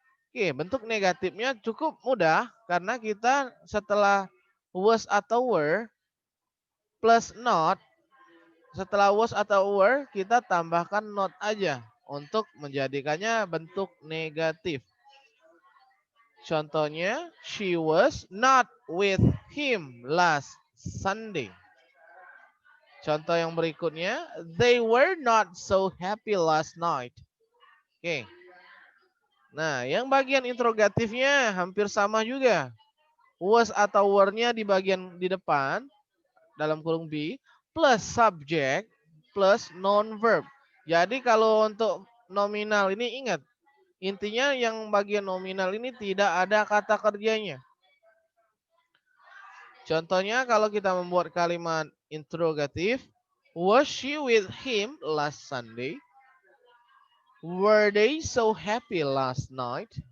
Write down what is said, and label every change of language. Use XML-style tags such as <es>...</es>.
<id>Oke, bentuk negatifnya cukup mudah karena kita setelah was atau were plus not, setelah was atau were kita tambahkan not aja untuk menjadikannya bentuk negatif. Contohnya,</id> <en>she was not with him last Sunday.</en> <id>Contoh yang berikutnya,</id> <en>they were not so happy last night.</en> <id>Oke. Nah, yang bagian interrogatifnya hampir sama juga. Was atau were-nya di bagian di depan dalam kurung B plus subject plus non-verb. Jadi kalau untuk nominal ini ingat, intinya yang bagian nominal ini tidak ada kata kerjanya. Contohnya kalau kita membuat kalimat interrogatif,</id> <en>was she with him last Sunday? Were they so happy last night?</en>